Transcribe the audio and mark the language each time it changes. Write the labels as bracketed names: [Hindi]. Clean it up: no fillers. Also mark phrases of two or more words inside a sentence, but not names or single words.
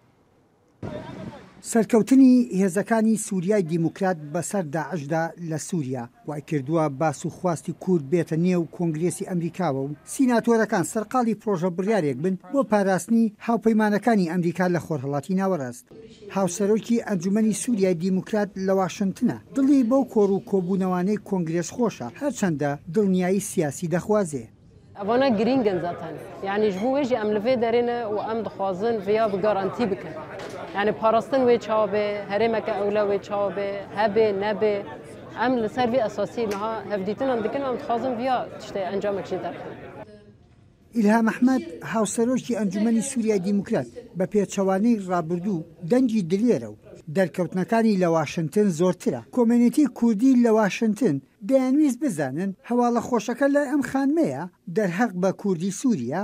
[Central Kurdish] سەرکەوتنی هێزەکانی سووریای دیموکرات بەسەر داعشدا لە سووریا وای کردووە باس و خواستی کورد بێتە نێو کۆنگرێسی ئەمریکاوە و سیناتۆرەکان سەرقاڵی پرۆژە بڕیارێک بن بۆ پاراستنی هاوپەیمانەکانی ئەمریکا لە خۆرهەڵاتی ناوەڕاست. هاوسەرۆکی ئەنجومەنی سووریای دیموکرات لە واشنتنە دڵی بەو کۆڕ و کۆبوونەوانەی کۆنگرێس خۆشە هەرچەندە دڵنیایی سیاسی دەخوازێ. ئەوانە گرینگن زاتان یعنی [Kurdish] ji bo wê jî em li vê derê û em dixwazin vêya bi garantî bikin yani parastin wê çavê herêmeke ewle wê çavê hebê nebê em li ser vê esasî niha hevdîtinan dikin em dixwazin vêya tiştê encamek jî derxin. [Central Kurdish] ئیلهام ئەحمەد هاوسەرۆکی ئەنجومەنی سووریای دیموکرات بە پێچەوانەی ڕابردوو دەنگی دلێرە و دەرکەوتنەکانی لە واشنتن زۆرترە. کۆمێنیتی کوردی لە واشنتن دەیانویست بزانن هەواڵە خۆشەکە لە ئەم خانمەیە دەرهەق بە کوردی سووریا